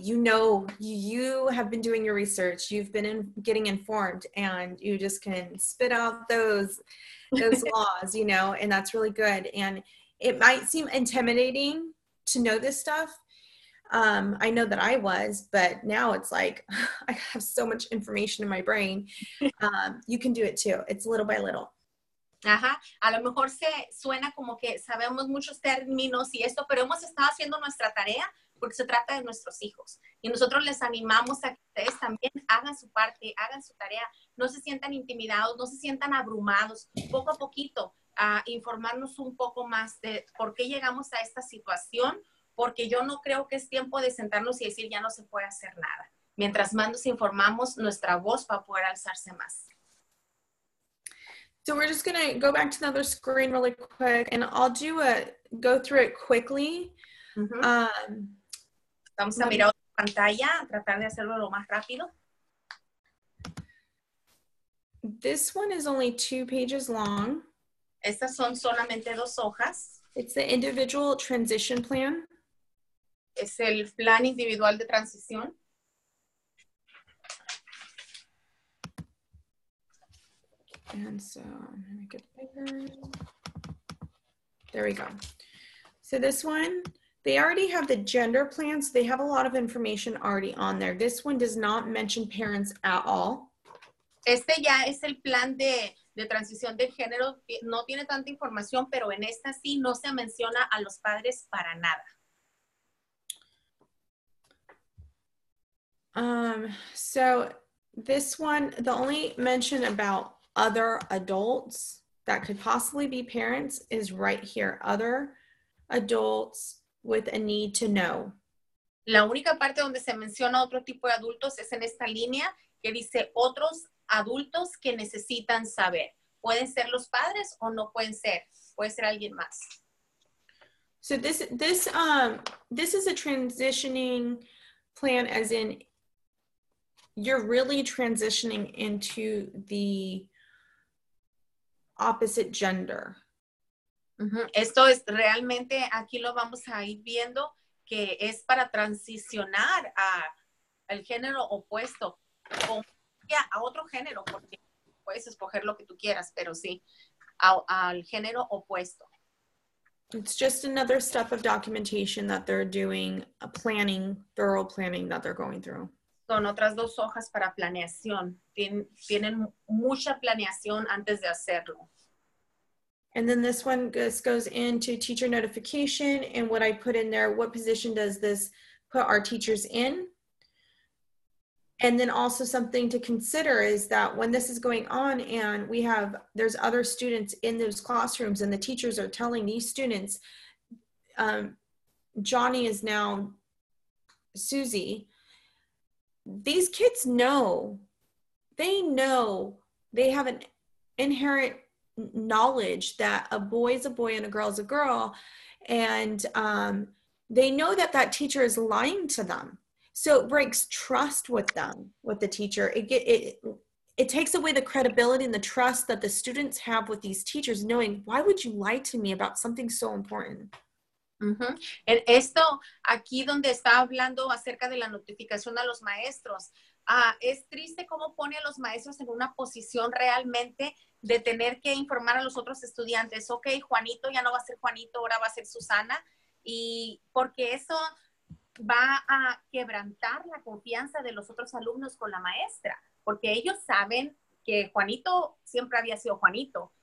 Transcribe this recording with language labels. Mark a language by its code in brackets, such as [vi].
[en] You have been doing your research, you've been getting informed, and you just can spit out those laws, and that's really good. And it might seem intimidating to know this stuff. I know that I was, but now it's like, I have so much information in my brain. You can do it too. It's little by little. [es] Ajá, a lo mejor suena como que sabemos muchos términos y esto, pero hemos estado haciendo nuestra tarea porque se trata de nuestros hijos. Y nosotros les animamos a que ustedes también hagan su parte, hagan su tarea, no se sientan intimidados, no se sientan abrumados, poco a poquito, a informarnos un poco más de por qué llegamos a esta situación, porque yo no creo que es tiempo de sentarnos y decir ya no se puede hacer nada. Mientras más nos informamos, nuestra voz va a poder alzarse más. [en] So we're just going to go back to another screen really quick, and I'll go through it quickly. Uh-huh. [es] Vamos a mirar otra pantalla, a tratar de hacerlo lo más rápido. [en] This one is only 2 pages long. [es] Estas son solamente 2 hojas. [en] It's the individual transition plan. [es] Es el plan individual de transición. [en] And so I'm going to make it bigger. There we go. So this one, they already have the gender plans. They have a lot of information already on there. This one does not mention parents at all. [es] Este ya es el plan de transición de género. No tiene tanta información, pero en esta sí no se menciona a los padres para nada. [en] So this one, the only mention about other adults that could possibly be parents is right here. Other adults with a need to know. [es] La única parte donde se menciona otro tipo de adultos es en esta línea que dice otros adultos que necesitan saber. Pueden ser los padres o no pueden ser. Puede ser alguien más. [en] So this is a transitioning plan, as in you're really transitioning into the opposite gender. Uh-huh. [es] Esto es realmente, aquí lo vamos a ir viendo, que es para transicionar al género opuesto a otro género, porque puedes escoger lo que tú quieras, pero sí, al género opuesto. [en] It's just another step of documentation that they're doing, thorough planning that they're going through. [es] Son otras 2 hojas para planeación. Tienen mucha planeación antes de hacerlo. [en] And then this one goes into teacher notification, and what I put in there, what position does this put our teachers in? And then also something to consider is that when this is going on and there's other students in those classrooms and the teachers are telling these students, Johnny is now Susie. These kids know, they have an inherent knowledge that a boy is a boy and a girl is a girl. And they know that teacher is lying to them. So it breaks trust with them, with the teacher. it takes away the credibility and the trust that the students have with these teachers, knowing, why would you lie to me about something so important? Ujú. [es] Esto aquí donde está hablando acerca de la notificación a los maestros, es triste cómo pone a los maestros en una posición realmente de tener que informar a los otros estudiantes. Ok, Juanito ya no va a ser Juanito, ahora va a ser Susana, y porque eso va a quebrantar la confianza de los otros alumnos con la maestra, porque ellos saben que Juanito siempre había sido Juanito.